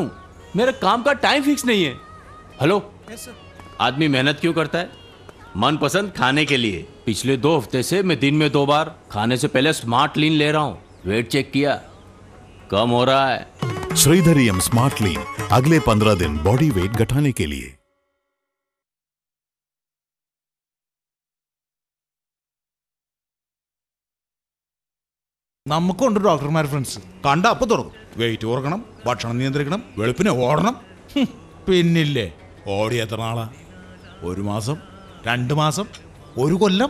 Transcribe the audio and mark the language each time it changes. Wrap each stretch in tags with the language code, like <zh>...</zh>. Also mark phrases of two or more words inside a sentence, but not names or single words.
<hi>मेरे काम का</hi> <en>time fix</en> <hi>नहीं है। हेलो, आदमी मेहनत क्यों करता है? मनपसंद खाने के लिए। पिछले 2 हफ्ते से मैं दिन में 2 बार खाने से पहले स्मार्ट लीन ले रहा हूं।</hi> <en>weight check</en> <hi>किया, कम हो रहा है। श्रीधरियम स्मार्ट लीन, अगले 15 दिन</hi> <en>body weight</en> <hi>घटाने के लिए।</hi> <ml>നമുക്കുണ്ട് ഡോക്ടർമാർ ഫ്രണ്ട്സ്. കണ്ട അപ്പൊ തുറക്കും. വെയിറ്റ് കുറക്കണം, ഭക്ഷണം നിയന്ത്രിക്കണം, വെളുപ്പിനെ ഓടണം. പിന്നില്ലേ ഓടി എത്ര നാളാ? 1 മാസം, 2 മാസം, 1 കൊല്ലം?</ml>